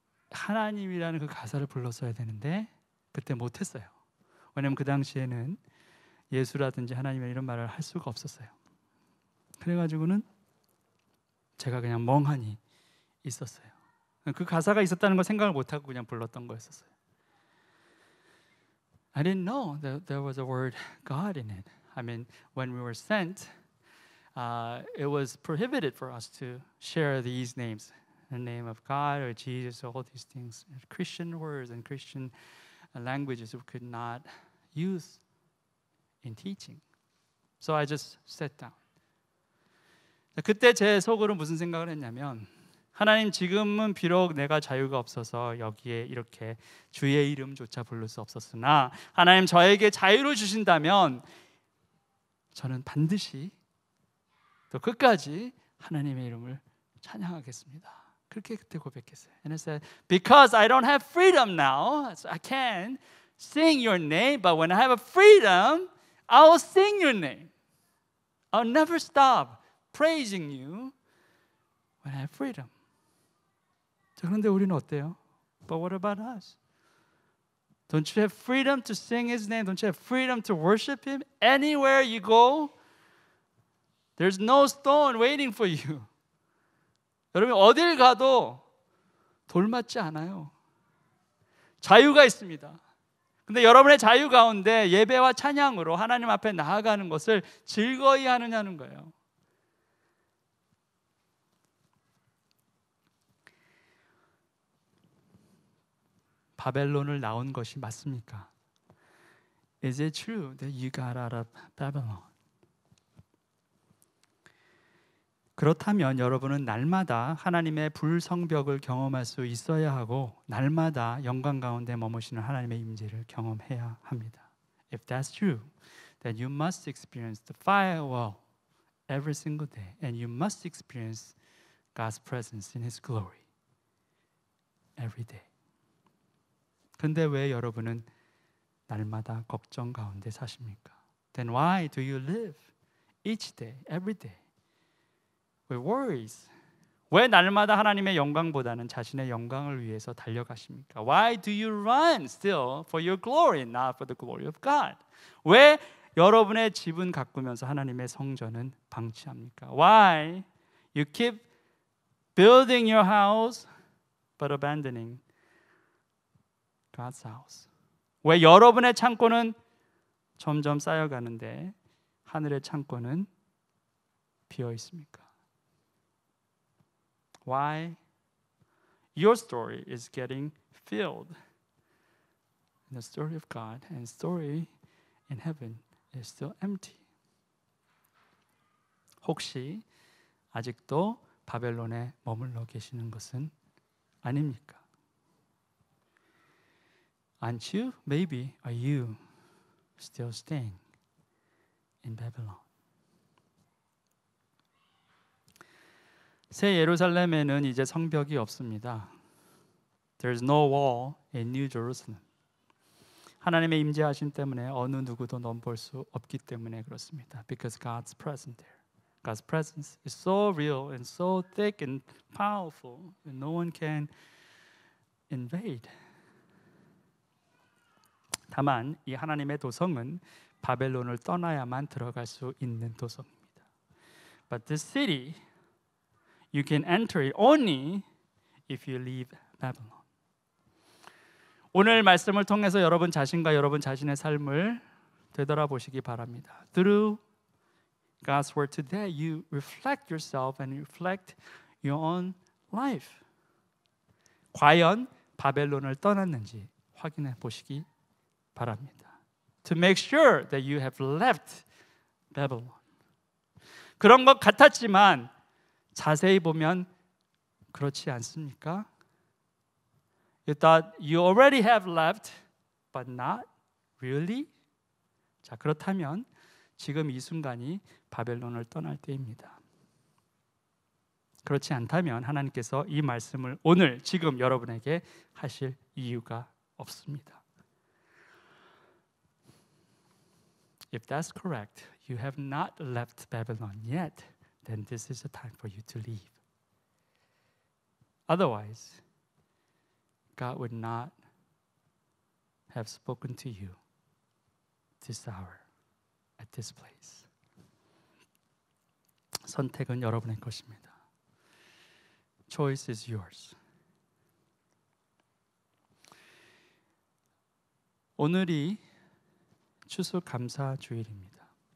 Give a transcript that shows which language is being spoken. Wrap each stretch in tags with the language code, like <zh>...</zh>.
<ko>하나님이라는 그 가사를 불렀어야 되는데 그때 못했어요. 왜냐면 그 당시에는 예수라든지 하나님이라는 이런 말을 할 수가 없었어요. 그래가지고는 제가 그냥 멍하니 있었어요. 그 가사가 있었다는 걸 생각을 못하고 그냥 불렀던 거였었어요.</ko> <en>I didn't know that there was a word God in it. I mean, when we were sent, it was prohibited for us to share these names, the name of God or Jesus, all these things. Christian words and Christian languages we could not use in teaching. So I just sat down.</en> <ko>그때 제 속으로 무슨 생각을 했냐면 하나님 지금은 비록 내가 자유가 없어서 여기에 이렇게 주의 이름조차 부를 수 없었으나 하나님 저에게 자유를 주신다면 저는 반드시 또 끝까지 하나님의 이름을 찬양하겠습니다. 그렇게 그때 고백했어요.</ko> <en>And I said, because I don't have freedom now, so I can't sing your name, but when I have a freedom, I will sing your name. I'll never stop praising you when I have freedom.</en> <ko>자, 그런데 우리는 어때요?</ko> <en>But what about us? Don't you have freedom to sing His name? Don't you have freedom to worship Him? Anywhere you go, there's no stone waiting for you.</en> <ko>여러분 어딜 가도 돌맞지 않아요. 자유가 있습니다. 근데 여러분의 자유 가운데 예배와 찬양으로 하나님 앞에 나아가는 것을 즐거이 하느냐는 거예요. 바벨론을 나온 것이 맞습니까?</ko> <en>Is it true that you got out of Babylon?</en> <ko>그렇다면 여러분은 날마다 하나님의 불성벽을 경험할 수 있어야 하고 날마다 영광 가운데 머무시는 하나님의 임재를 경험해야 합니다.</ko> <en>If that's true, then you must experience the firewall every single day, and you must experience God's presence in His glory every day.</en> <ko>근데 왜 여러분은 날마다 걱정 가운데 사십니까?</ko> <en>Then why do you live each day, every day with worries?</en> <ko>왜 날마다 하나님의 영광보다는 자신의 영광을 위해서 달려가십니까?</ko> <en>Why do you run still for your glory, not for the glory of God?</en> <ko>왜 여러분의 집은 가꾸면서 하나님의 성전은 방치합니까?</ko> <en>Why you keep building your house but abandoning God's house?</en> <ko>왜 여러분의 창고는 점점 쌓여가는데 하늘의 창고는 비어 있습니까?</ko> <en>Why your story is getting filled in the story of God and story in heaven is still empty.</en> <ko>혹시 아직도 바벨론에 머물러 계시는 것은 아닙니까?</ko> <en>Aren't you? Maybe are you still staying in Babylon?</en> <ko>새 예루살렘에는 이제 성벽이 없습니다.</ko> <en>There's no wall in New Jerusalem.</en> <ko>하나님의 임재하심 때문에 어느 누구도 넘볼 수 없기 때문에 그렇습니다.</ko> <en>Because God's present there. God's presence is so real and so thick and powerful that no one can invade.</en> <ko>다만 이 하나님의 도성은 바벨론을 떠나야만 들어갈 수 있는 도성입니다.</ko> <en>But this city, you can enter it only if you leave Babylon.</en> <ko>오늘 말씀을 통해서 여러분 자신과 여러분 자신의 삶을 되돌아보시기 바랍니다.</ko> <en>Through God's word today, you reflect yourself and reflect your own life.</en> <ko>과연 바벨론을 떠났는지 확인해 보시기 바랍니다.</ko> <en>To make sure that you have left Babylon.</en> <ko>그런 것 같았지만 자세히 보면 그렇지 않습니까?</ko> <en>You thought you already have left, but not really?</en> <ko>자, 그렇다면 지금 이 순간이 바벨론을 떠날 때입니다. 그렇지 않다면 하나님께서 이 말씀을 오늘 지금 여러분에게 하실 이유가 없습니다.</ko> <en>If that's correct, you have not left Babylon yet, then this is the time for you to leave. Otherwise, God would not have spoken to you this hour at this place.</en> <ko>선택은 여러분의 것입니다.</ko> <en>Choice is yours.</en> <ko>오늘이 추수감사 주일입니다.</ko>